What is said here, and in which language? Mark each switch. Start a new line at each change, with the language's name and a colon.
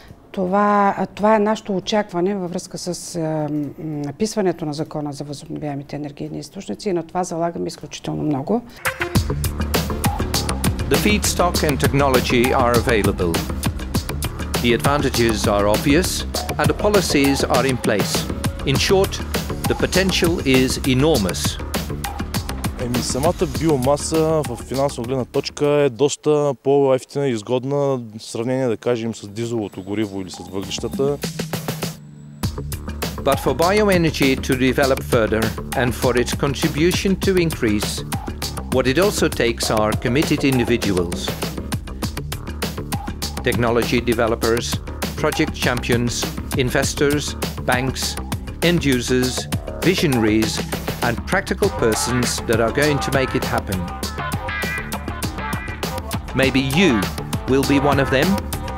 Bulgarian: Това е нашето очакване във връзка с написването на закона за възобновяемите енергийни източници и на това залагаме изключително много.
English: The feedstock and technology are available. The advantages are obvious and the policies are in place. In short, the potential is enormous.
Bulgarian: Самата биомаса в финансова гледна точка е доста по-евтина и изгодна в сравнение, да кажем, с дизеловото гориво или с въглищата.
English: But for bioenergy to develop further and for its contribution to increase, what it also takes are committed individuals. Technology developers, project champions, investors, banks, end users, visionaries, and practical persons that are going to make it happen. Maybe you will be one of them?